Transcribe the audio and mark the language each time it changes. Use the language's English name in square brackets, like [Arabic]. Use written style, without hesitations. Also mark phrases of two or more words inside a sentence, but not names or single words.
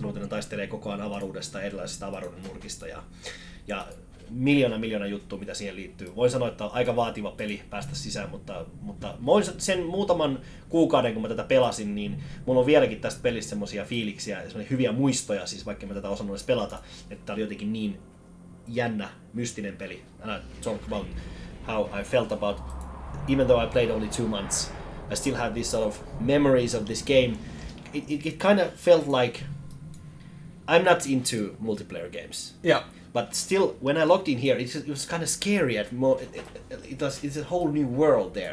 [Finnish] Ne taistelee koko ajan avaruudesta, erilaisista avaruuden nurkista ja miljoona juttua, mitä siihen liittyy. Voin sanoa, että on aika vaativa peli päästä sisään, mutta sen muutaman kuukauden, kun mä tätä pelasin, niin mulla on vieläkin tästä pelistä semmoisia fiiliksiä ja hyviä muistoja, siis vaikka mä tätä osannut edes pelata, että tää oli jotenkin niin jännä, mystinen peli. [English] And I talk about how I felt about even though I played only 2 months, I still had these sort of memories of this game. It kind of felt like I'm not into multiplayer games. Yeah. But still, when I logged in here, it was kind of scary. It's a whole new world there.